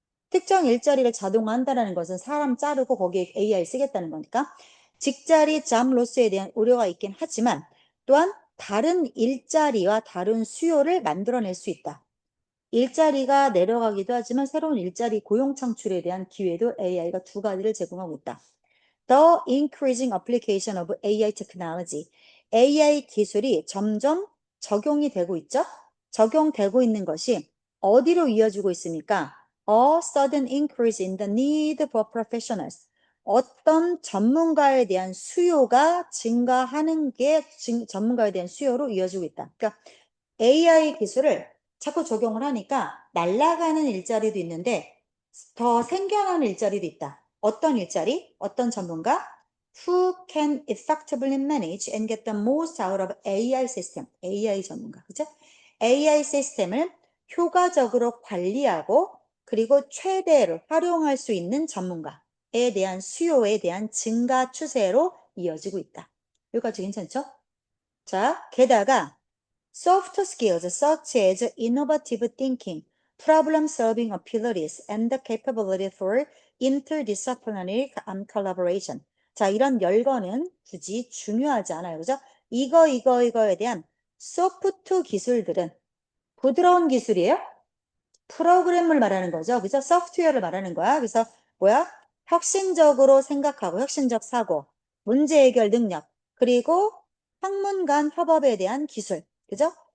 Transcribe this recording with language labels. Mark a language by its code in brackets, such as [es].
[ko] 특정 일자리를 자동화한다는 것은 사람 자르고 거기에 AI 쓰겠다는 거니까 직자리 [en] job loss [ko] 에 대한 우려가 있긴 하지만 또한 다른 일자리와 다른 수요를 만들어낼 수 있다. 일자리가 내려가기도 하지만 새로운 일자리 고용 창출에 대한 기회도 AI가 두 가지를 제공하고 있다. [en] The increasing application of AI technology. [ko] AI 기술이 점점 적용이 되고 있죠? 적용되고 있는 것이 어디로 이어지고 있습니까? [en] A sudden increase in the need for professionals. [ko] 어떤 전문가에 대한 수요가 증가하는 게 전문가에 대한 수요로 이어지고 있다. 그러니까 AI 기술을 자꾸 적용을 하니까 날아가는 일자리도 있는데 더 생겨나는 일자리도 있다. 어떤 일자리? 어떤 전문가? [en] Who can effectively manage and get the most out of AI system? [ko] AI 전문가, 그죠? AI 시스템을 효과적으로 관리하고 그리고 최대로 활용할 수 있는 전문가에 대한 수요에 대한 증가 추세로 이어지고 있다. 여기까지 괜찮죠? 자, 게다가 [en] soft skills such as innovative thinking, problem-solving abilities, and the capability for interdisciplinary collaboration. [ko] 자, 이런 열거는 굳이 중요하지 않아요. 그죠? 이거에 대한 소프트 기술들은 부드러운 기술이에요? 프로그램을 말하는 거죠. 그죠? 소프트웨어를 말하는 거야. 그래서 뭐야? 혁신적으로 생각하고 혁신적 사고, 문제 해결 능력, 그리고 학문 간 협업에 대한 기술, 그죠?